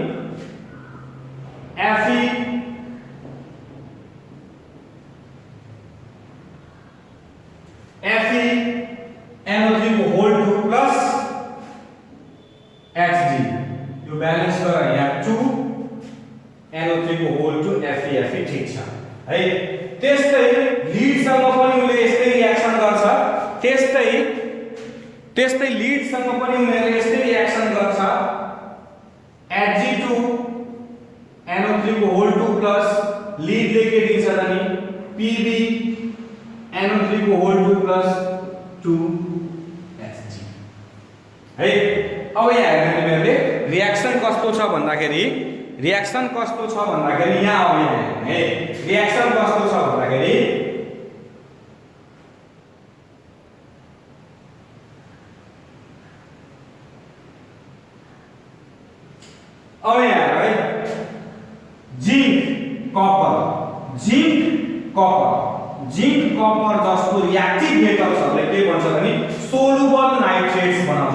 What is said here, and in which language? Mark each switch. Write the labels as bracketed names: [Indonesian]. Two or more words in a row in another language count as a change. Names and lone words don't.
[Nepali] FeNO3 को होल 2 प्लस Hg यो ब्यालेन्स गर यहाँ 2 NO3 को होल 2 Fe ठीक छ है। त्यस्तै लीड सँग पनि उले यस्तै रियाक्सन गर्छ, त्यस्तै लीड सँग पनि उनीहरुले यस्तै रियाक्सन गर्छ। Hg2NO3 को होल 2 प्लस लीड ले के दिन्छ त नि PbNO3 को होल 2 प्लस 2Hg है। अब यहाँ हेर्नु तिमीहरुले रियाक्सन कस्तो छ भन्दाखेरि यहाँ अब यहाँ है रियाक्सन कस्तो छ भन्दाखेरि अब यहाँ है जिंक कपर जस्तो [English] reactive metals [Nepali] के भन्छ भने [English] soluble nitrates [Nepali] बनाउँछ।